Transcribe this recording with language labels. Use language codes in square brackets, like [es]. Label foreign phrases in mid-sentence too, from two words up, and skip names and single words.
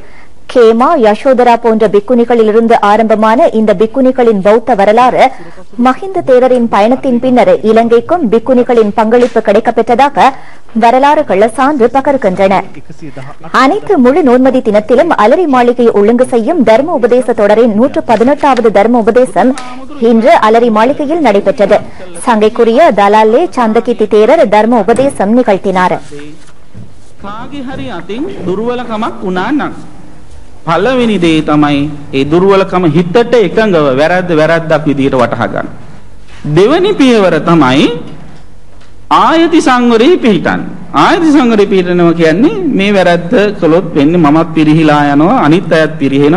[ta] கேமா, யசோதரா போன்ற பிக்குனிகளிலிருந்து ஆரம்பமான இந்த பிக்குனிகளின் பௌத்த வரலாறு மஹிந்த தேரரின் பயணத்தின் பின்னர் இலங்கைக்கும் பிக்குனிகளின் பங்களிப்பு கிடைக்கப்பெற்றதாக வரலாறுகள் சான்று பகர்கின்றன. அனைத்து முழு நோன்மதி தினத்திலும் அலரி மாளிகை ஒழுங்கு செய்யும் தர்ம உபதேச தொடரின் 118வது தர்ம உபதேசம் இன்று அலரி மாளிகையில் நடைபெற்றது. சங்கைக்குரிய தலாலே சந்தகித்தி தேரர் தர்ம உபதேசம் நிகழ்த்தினார். [si] පළවෙනි දේ තමයි ඒ දුර්වලකම හිතට එකඟව වැරද්දක් විදිහට වටහා ගන්න. දෙවෙනි පියවර තමයි ආයති සංවරේ පිහිටන්න. ආයති සංවරේ පිහිටනවා කියන්නේ මේ වැරද්ද කළොත් වෙන්නේ මමත් පිරිහිලා යනවා අනිත් අයත් පිරිහෙනවා.